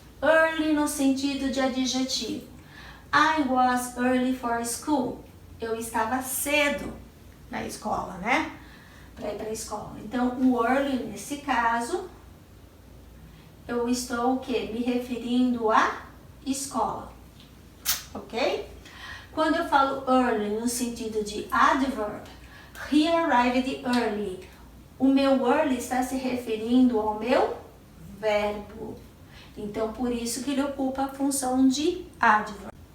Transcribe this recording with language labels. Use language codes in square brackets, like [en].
[en] Early [pt] no sentido de adjetivo. [en] I was early for school. [pt] Eu estava cedo na escola, né? Para ir para a escola. Então, o early, nesse caso, eu estou o quê? Me referindo à escola, ok? Quando eu falo early no sentido de adverb, [en] he arrived early. [pt] O meu early está se referindo ao meu verbo. Então, por isso que ele ocupa a função de adverb.